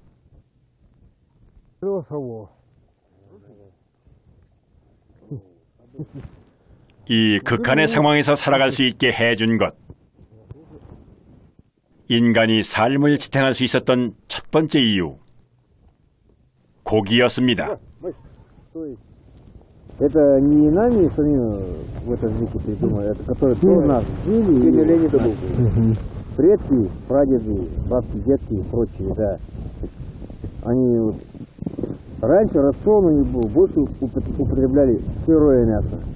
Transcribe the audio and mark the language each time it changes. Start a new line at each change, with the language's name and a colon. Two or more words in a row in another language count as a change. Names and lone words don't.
Korean: 이 극한의 상황에서 살아갈 수 있게 해준 것. 인간이 삶을 지탱할 수 있었던 첫 번째 이유. 고기였습니다.
Russian: Это не нами самими в этом веке придумали, это которые до нас жили, или Леонида Бога. Предки, прадеды, бабки, дедки и прочие, да. Они вот раньше рацион у них был, больше употребляли сырое мясо.